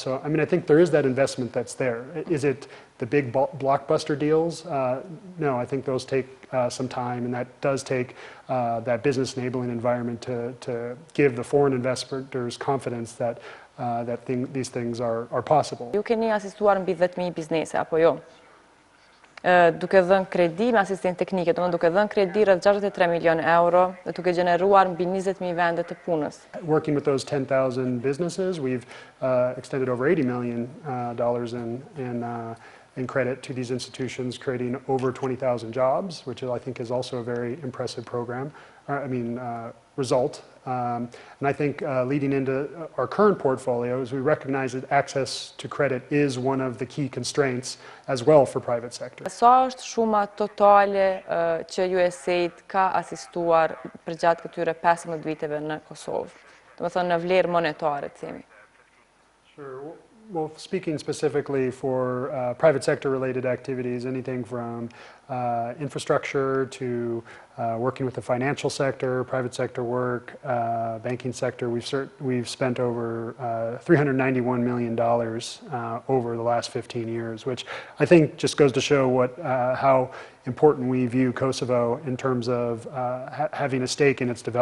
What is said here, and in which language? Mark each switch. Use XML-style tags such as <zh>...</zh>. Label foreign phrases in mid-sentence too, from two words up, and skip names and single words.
<en>So I mean, I think there is that investment that's there. Is it the big blockbuster deals? No, I think those take some time, and that does take that business enabling environment to give the foreign investors confidence that these things are possible.</en> <sq>Ju keni asistuar mbi 10.000 biznese apo jo? Duke dhënë kredi me asistencë teknike, domethënë duke dhënë kredi rreth 63 milion euro dhe duke gjeneruar mbi 20.000 vende të punës.</sq> <en>Working with those 10,000 businesses, we've extended over $80 million in credit to these institutions, creating over 20,000 jobs, which I think is also a very impressive program. Result. And I think leading into our current portfolios, we recognize that access to credit is one of the key constraints as well for private sector.</en> <sq>Sa është shuma totale që USAID ka asistuar për gjatë këtyre 15 viteve në Kosovë? do të thënë në vlerë monetare, themi.</sq> <en>Sure. Well, speaking specifically for private sector related activities, anything from infrastructure to working with the financial sector, private sector work, banking sector, we've spent over $391 million over the last 15 years, which I think just goes to show how important we view Kosovo in terms of having a stake in its development.</en>